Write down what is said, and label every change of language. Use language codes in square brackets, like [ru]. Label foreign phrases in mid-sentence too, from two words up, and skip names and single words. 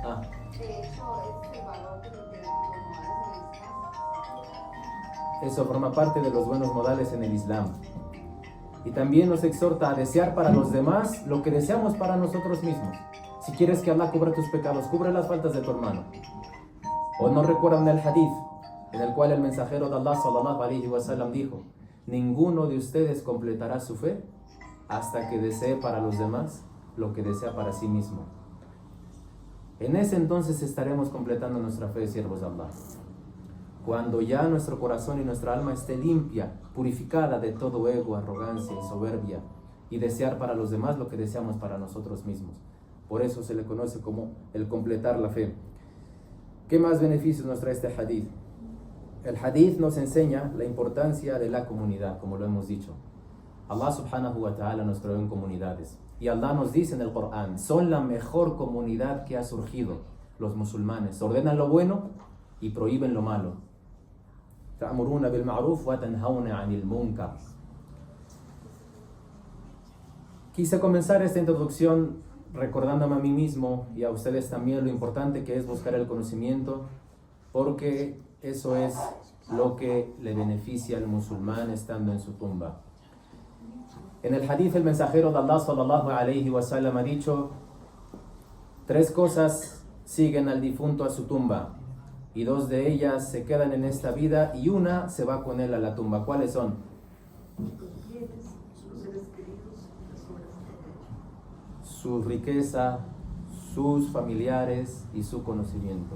[es] Eso forma parte de los buenos modales en el Islam. Y también nos exhorta a desear para los demás lo que deseamos para nosotros mismos. Si quieres que Allah cubra tus pecados, cubre las faltas de tu hermano. ¿O no recuerdan el hadith en el cual el mensajero de Allah [ar] صلى الله عليه وسلم [es] dijo: ninguno de ustedes completará su fe hasta que desee para los demás lo que desea para sí mismo? En ese entonces estaremos completando nuestra fe, siervos de Allah. Cuando ya nuestro corazón y nuestra alma esté limpia, purificada de todo ego, arrogancia y soberbia, y desear para los demás lo que deseamos para nosotros mismos. Por eso se le conoce como el completar la fe. ¿Qué más beneficios nos trae este hadith? El hadith nos enseña la importancia de la comunidad, como lo hemos dicho. Allah [ar] سبحانه وتعالى [es] nos creó en comunidades. Y Allah nos dice en el Corán: son la mejor comunidad que ha surgido, los musulmanes. Ordenan lo bueno y prohíben lo malo. [ar] تأمرون بالمعروف وتنهون عن المنكر. [es] Quise comenzar esta introducción recordándome a mí mismo y a ustedes también lo importante que es buscar el conocimiento, porque eso es lo que le beneficia al musulmán estando en su tumba. En el hadith el mensajero de Allah [ar] صلى الله عليه وسلم [es] ha dicho: 3 cosas siguen al difunto a su tumba, y 2 de ellas se quedan en esta vida y una se va con él a la tumba. ¿Cuáles son? Su riqueza, sus familiares y su conocimiento.